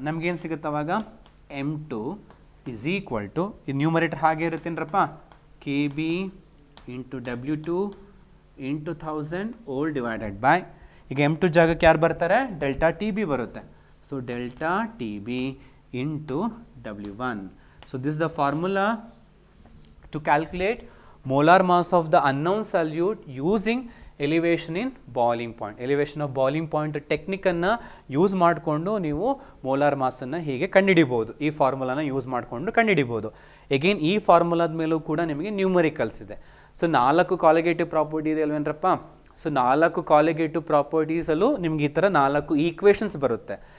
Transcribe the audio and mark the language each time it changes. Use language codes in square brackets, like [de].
[kn] ನಮಗೇನು ಸಿಗುತ್ತೆ ಅವಾಗ, [en] M2 is equal to, [kn] ಈ ನ್ಯೂಮರೇಟರ್ ಹಾಗೆ ಇರುತ್ತೇನ್ರಪ್ಪ, [en] K B into W2 into 1000 whole divided by, [kn] ಈಗ M2 ಜಾಗಕ್ಕೆ ಯಾರು ಬರ್ತಾರೆ, ಡೆಲ್ಟಾ ಟಿ ಬಿ ಬರುತ್ತೆ. [en] So delta T B into W1. So this the formula to calculate molar mass of the unknown solute using elevation in boiling point. [kn] elevation of boiling point ಟೆಕ್ನಿಕನ್ನು use ಮಾಡಿಕೊಂಡು ನೀವು molar ಮಾಸನ್ನು ಹೀಗೆ ಕಂಡುಹಿಡಿಬೋದು. ಈ ಫಾರ್ಮುಲಾನ use ಮಾಡಿಕೊಂಡು ಕಂಡುಹಿಡಿಬೋದು. Again ಈ ಫಾರ್ಮುಲಾದ ಮೇಲೂ ಕೂಡ ನಿಮಗೆ ನ್ಯೂಮರಿಕಲ್ಸ್ ಇದೆ. ಸೊ 4 ಕಾಲಿಗೇಟಿವ್ ಪ್ರಾಪರ್ಟಿ ಇದೆ ಅಲ್ವೇನ್ರಪ್ಪ. ಸೊ 4 ಕಾಲಿಗೇಟಿವ್ ಪ್ರಾಪರ್ಟೀಸಲ್ಲೂ ನಿಮ್ಗೆ ಈ ಥರ 4 ಈಕ್ವೇಷನ್ಸ್ ಬರುತ್ತೆ.